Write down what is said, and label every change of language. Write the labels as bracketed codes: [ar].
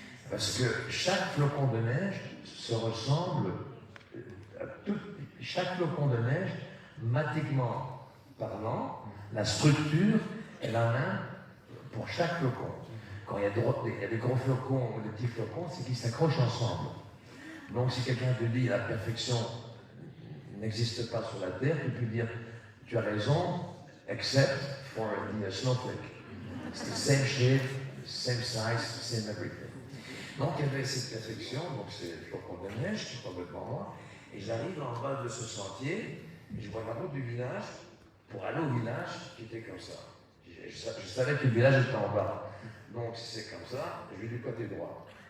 [fr] Parce que chaque flocon de neige se ressemble à chaque flocon de neige, mathématiquement parlant, la structure est la même pour chaque flocon. Quand il y a des gros flocons ou des petits flocons, c'est qu'ils s'accrochent ensemble. Donc, si quelqu'un te dit la perfection n'existe pas sur la Terre, tu peux dire tu as raison, except for the snowflake. [en] It's the same shape, same size, same everything. [fr] Donc il y avait cette perfection, donc c'est le flocon de neige qui tombait devant moi, et j'arrive en bas de ce sentier, et je vois la route du village pour aller au village qui était comme ça. Je savais que le village était en bas, donc si c'est comme ça, je vais du côté droit.